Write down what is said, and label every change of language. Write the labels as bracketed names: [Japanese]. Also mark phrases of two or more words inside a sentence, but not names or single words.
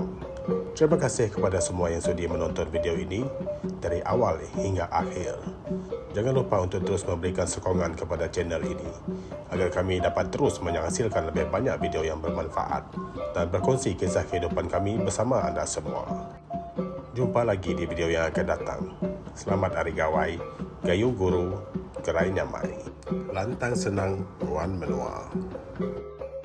[Malay] Terima kasih kepada semua yang sudi menonton video ini dari awal hingga akhir. Jangan lupa untuk terus memberikan sokongan kepada channel ini agar kami dapat terus menghasilkan lebih banyak video yang bermanfaat dan berkongsi kisah kehidupan kami bersama anda semua. Jumpa lagi di video yang akan datang. Selamat Hari Gawai, [Iban] Gayu Guru, Gerai Nyamai. Lantang senang, Puan menua.